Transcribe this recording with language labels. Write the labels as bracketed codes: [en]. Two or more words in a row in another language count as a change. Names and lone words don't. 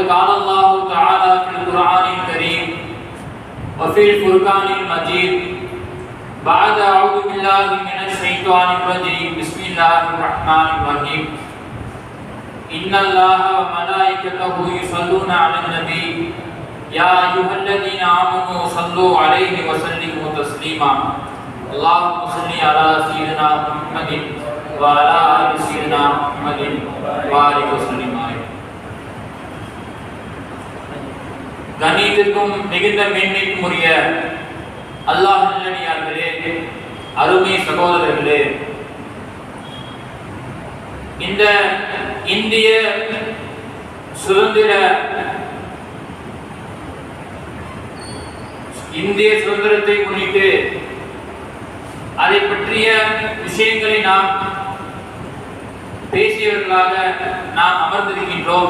[ar] قال الله تعالى في القرآن الكريم وفي الفرقان المجيد بعد أعوذ بالله من الشيطان الرجيم بسم الله الرحمن الرحيم إن الله وملائكته يصلون على النبي يا أيها الذين آمنوا صلوا عليه وسلموا تسليما اللهم صل على سيدنا محمد وعلى آل سيدنا محمد وآله وسلم. [ta] கண்ணியத்திற்கும் மிகுந்த மேன்மைக்கும் உரிய அல்லாஹ் நல்லடியார்களே, அருமை சகோதரர்களே, இந்த இந்திய சுதந்திரத்தை முன்னிட்டு அதை பற்றிய விஷயங்களை நாம் பேசியவர்களாக நாம் அமர்ந்திருக்கின்றோம்.